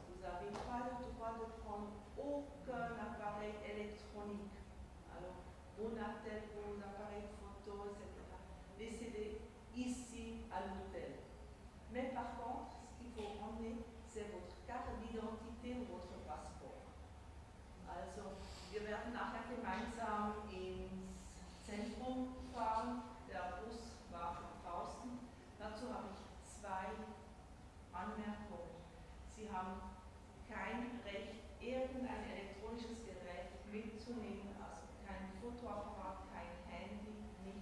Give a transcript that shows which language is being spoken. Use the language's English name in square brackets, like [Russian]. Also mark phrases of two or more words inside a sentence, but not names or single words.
[French] Vous n'avez pas le droit de prendre aucun appareil électronique. Alors, vos natels, vos appareils photo, etc. Laissez-les ici à l'hôtel. Mais par contre, ce qu'il faut emmener, c'est votre carte d'identité ou votre Passeport. [German] Also, wir werden nachher gemeinsam ins Zentrum fahren. Der Bus wartet draußen. Dazu habe ich 2 Anmerkungen. Sie haben kein Recht, irgendein elektronisches Gerät mitzunehmen, also kein Fotoapparat, kein Handy, nicht so.